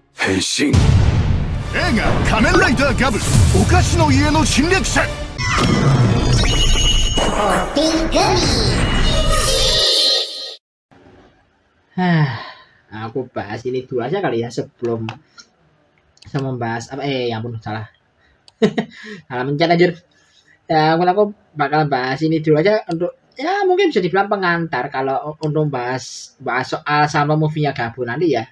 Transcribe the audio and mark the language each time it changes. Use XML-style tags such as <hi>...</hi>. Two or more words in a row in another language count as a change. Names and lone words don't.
<ja>変身。映画「仮面ライダーガブお菓子の家の侵略者」</ja> <id>Aku bahas ini dulu aja kali ya sebelum saya membahas apa ya ampun salah salah mencet anjir. Ya, aku bakal bahas ini dulu aja untuk ya mungkin bisa dibilang pengantar kalau untuk bahas soal sama movie-nya Gabu nanti ya.</id>